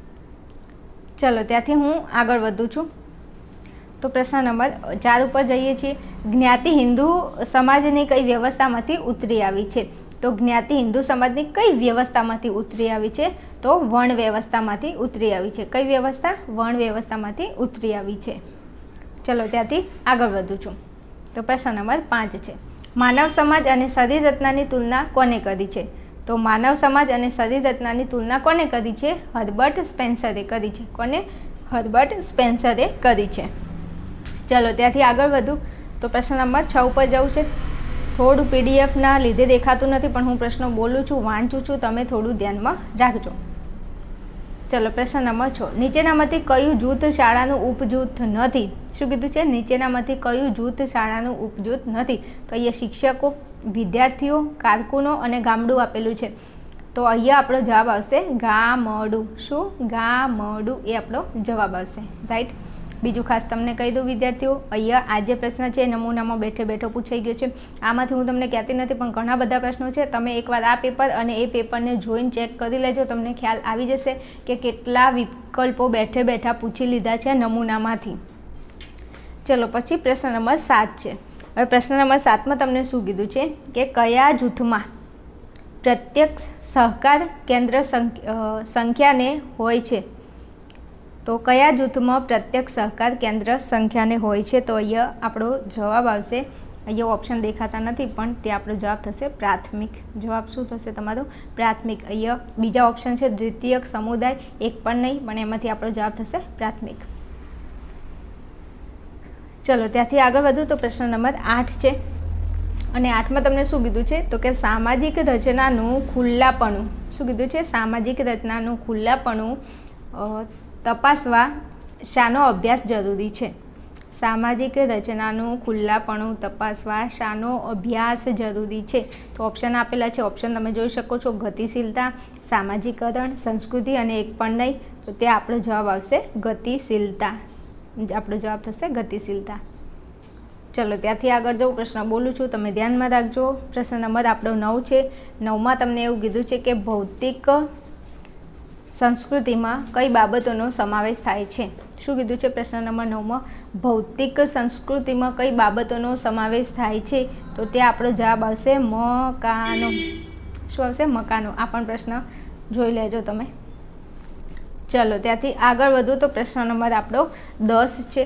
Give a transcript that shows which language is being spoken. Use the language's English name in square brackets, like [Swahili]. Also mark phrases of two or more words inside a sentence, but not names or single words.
[Gujarati] ચલો ત્યાથી હું આગળ વધું છું. તો પ્રશ્ન નંબર 4 પર જઈએ છીએ। જ્ઞાતિ હિંદુ સમાજની કઈ વ્યવસ્થામાંથી ઉતરી આવી છે? તો જ્ઞાતિ હિંદુ સમાજની કઈ વ્યવસ્થામાંથી ઉતરી આવી છે? તો વર્ણ વ્યવસ્થામાંથી ઉતરી આવી છે। કઈ વ્યવસ્થા? વર્ણ વ્યવસ્થામાંથી ઉતરી આવી છે। ચલો ત્યાથી આગળ વધું છું. તો પ્રશ્ન નંબર 5 છે, માનવ સમાજ અને શરીર રચનાની તુલના કોને કરી છે? તો માનવ સમાજ અને શરીર રચનાની તુલના કોને કરી છે? હર્બર્ટ સ્પેન્સરે કરી છે। કોને? હર્બર્ટ સ્પેન્સરે કરી છે। ચલો ત્યાથી આગળ વધું। તો પ્રશ્ન નંબર 6 પર જવું છે। થોડું PDF ના લીધે દેખાતું નથી પણ હું પ્રશ્ન બોલું છું, વાંચું છું, તમે થોડું ધ્યાન મેં રાખજો। ચલો પ્રશ્ન નંબર 6, નીચેનામાંથી કયું જૂથ શાળાનું ઉપજૂથ નથી? શું કીધું છે? નીચેનામાંથી કયું જૂથ શાળાનું ઉપજૂથ નથી? તો અહીંયા શિક્ષકો, વિદ્યાર્થીઓ, કારકુનો અને ગામડું આપેલું છે। તો અહીંયા આપણો જવાબ આવશે ગામડું। શું? ગામડું એ આપણો જવાબ આવશે. રાઇટ। બીજું ખાસ તમને કહી દઉં વિદ્યાર્થીઓ, અહીંયા આ જે પ્રશ્ન હૈ નમૂનામાં બેઠે બેઠો પૂછાઈ ગયો છે। આમાંથી હું તમને કહેતી નથી પણ ઘણા બધા પ્રશ્નો છે। તમે એકવાર આ પેપર અને એ પેપરને જોઈને ચેક કરી લેજો, તમને ખ્યાલ આવી જશે કે કેટલા વિકલ્પો બેઠે બેઠા પૂછી લીધા છે નમૂનામાંથી। ચલો પછી પ્રશ્ન નંબર 7 છે। હવે પ્રશ્ન નંબર 7 મેં તમને શું કીધું છે કે કયા જૂથમાં પ્રત્યક્ષ સહકાર કેન્દ્ર સંખ્યાને હોય છે? તો કયા જૂથમાં પ્રત્યક્ષ સહકાર કેન્દ્ર સંખ્યાને હોય છે? તો અહીંયા આપણો જવાબ આવશે, અહીંયા ઓપ્શન દેખાતા નથી પણ તે આપણો જવાબ થશે પ્રાથમિક। જવાબ શું થશે તમારો? પ્રાથમિક। અહીંયા બીજા ઓપ્શન છે દ્વિતીયક, સમુદાય, એક પણ નહીં, પણ એમાંથી આપણો જવાબ થશે પ્રાથમિક। ચલો ત્યાથી આગળ વધું। તો પ્રશ્ન નંબર 8 છે અને 8 માં તમને શું કીધું છે? તો કે સામાજિક રચનાનું ખુલ્લાપણું, શું કીધું છે? સામાજિક રચનાનું ખુલ્લાપણું તપાસવા શાનો અભ્યાસ જરૂરી છે? સામાજિક રચનાનું ખુલ્લાપણું તપાસવા શાનો અભ્યાસ જરૂરી છે? તો ઓપ્શન આપેલા છે, ઓપ્શન તમે જોઈ શકો છો, ગતિશીલતા, સામાજિકરણ, સંસ્કૃતિ અને એક પણ નહીં। તો તે આપણો જવાબ આવશે ગતિશીલતા। આપણો જવાબ થશે ગતિશીલતા। ચલો ત્યાથી આગળ જાઉં, પ્રશ્ન બોલું છું, તમે ધ્યાન મેં રાખજો। પ્રશ્ન નંબર આપણો 9 છે. 9 મેં તમને એવું કીધું છે કે ભૌતિક સંસ્કૃતિમાં કઈ બાબતોનો સમાવેશ થાય છે? શું કીધું છે પ્રશ્ન નંબર 9માં? ભૌતિક સંસ્કૃતિમાં કઈ બાબતોનો સમાવેશ થાય છે? તો ત્યાં આપણો જવાબ આવશે મકાનો. શું આવશે? મકાનો. આ પણ પ્રશ્ન જોઈ લેજો તમે. ચલો ત્યાંથી આગળ વધુ તો પ્રશ્ન નંબર આપણો 10 છે.